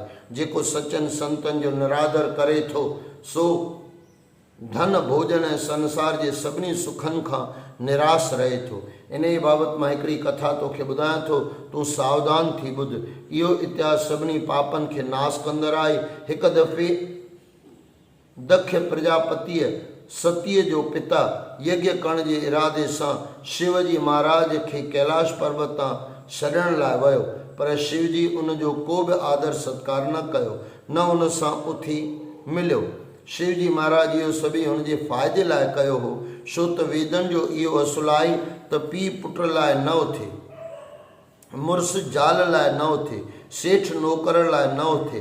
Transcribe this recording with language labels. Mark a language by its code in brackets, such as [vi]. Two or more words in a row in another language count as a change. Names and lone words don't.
[sd] जेको सचनि संतनि जो निरादर करे थो सो धन भोजन ऐं संसार जे सभिनी सुखनि खां निराश रहे थो। इन ई बाबति मां हिकिड़ी कथा तोखे ॿुधायां थो, तूं सावधान थी ॿुध। इहो इतिहास सभिनी पापनि खे नाश कंदड़ आहे। हिकु दफ़े दक्ष प्रजापतिअ सतीअ जो पिता यज्ञ करण जे इरादे सां शिवजी महाराज खे कैलाश पर्वत तां छॾण लाइ वियो, पर शिवजी उन जो को बि आदर सत्कार न कयो, न उन सां उथी मिलियो। शिवजी महाराज इहो सभई हुन जे फ़ाइदे लाइ कयो हो, छो त वेदनि जो इहो असुलु आहे त पीउ पुट लाइ न उथे, मुड़ुसु ज़ाल लाइ न उथे, सेठ नौकर लाइ न उथे।